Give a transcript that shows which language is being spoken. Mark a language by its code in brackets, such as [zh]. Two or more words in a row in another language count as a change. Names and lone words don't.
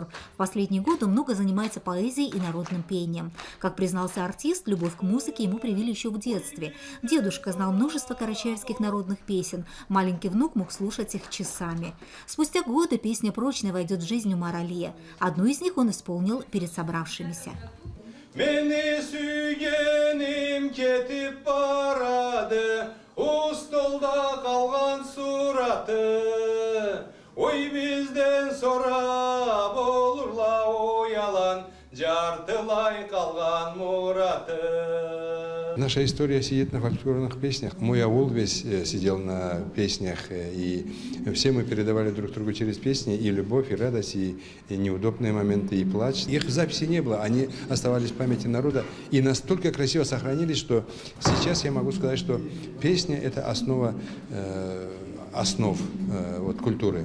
[ru] В последние годы он много занимается поэзией и народным пением. Как признался артист, любовь к музыке ему привили еще в детстве. Дедушка знал множество карачаевских народных песен. Маленький внук мог слушать их часами. Спустя годы песня прочно войдет в жизнь Умара Алия. Одну из них он исполнил перед собравшимися. [krc] Meni sügenim ketip baradı, ustolda kalgan suratı. Oy bizden sonra olurla o yalan, jartılay kalgan muratı. [ru] Наша история сидит на фольклорных песнях. Мой аул весь сидел на песнях, и все мы передавали друг другу через песни и любовь, и радость, и неудобные моменты, и плач. Их записи не было, они оставались в памяти народа и настолько красиво сохранились, что сейчас я могу сказать, что песня – это основа основ культуры.